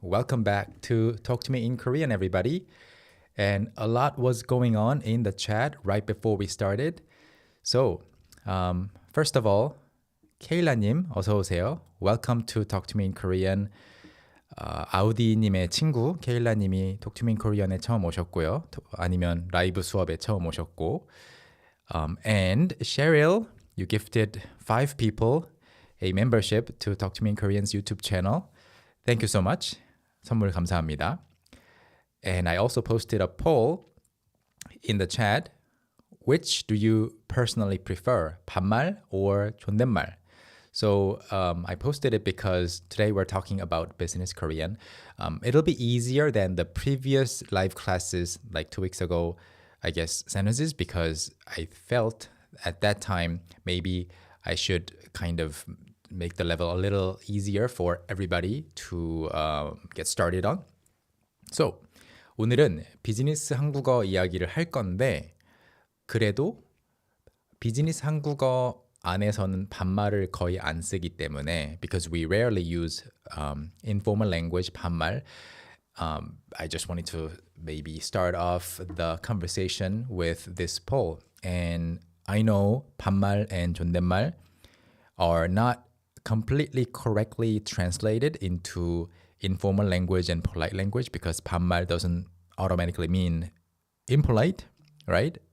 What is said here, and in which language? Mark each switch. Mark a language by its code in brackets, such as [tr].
[en] Welcome back to Talk to Me in Korean, everybody. And a lot was going on in the chat right before we started. So, first of all, 케일라님, [ko] 어서 오세요. [en] Welcome to Talk to Me in Korean. [ko] 아우디님의 친구 케일라님이 Talk to Me in Korean에 처음 오셨고요. 아니면 라이브 수업에 처음 오셨고. [en] And Cheryl, you gifted 5 people a membership to Talk to Me in Korean's YouTube channel. Thank you so much. [ko] 선물 감사합니다. [en] And I also posted a poll in the chat. Which do you personally prefer, 반말 or 존댓말? So I posted it because today we're talking about business Korean. It'll be easier than the previous live classes like 2 weeks ago, I guess, sentences, because I felt at that time maybe I should kind of make the level a little easier for everybody to get started on. [ko] So 오늘은 비즈니스 한국어 이야기를 할 건데 그래도 비즈니스 한국어 안에서는 반말을 거의 안 쓰기 때문에 [en] because we rarely use informal language [ko] 반말. [en] I just wanted to maybe start off the conversation with this poll. And I know 반말 and 존댓말 are not completely correctly translated into informal language and polite language because 반말 doesn't automatically mean impolite, right?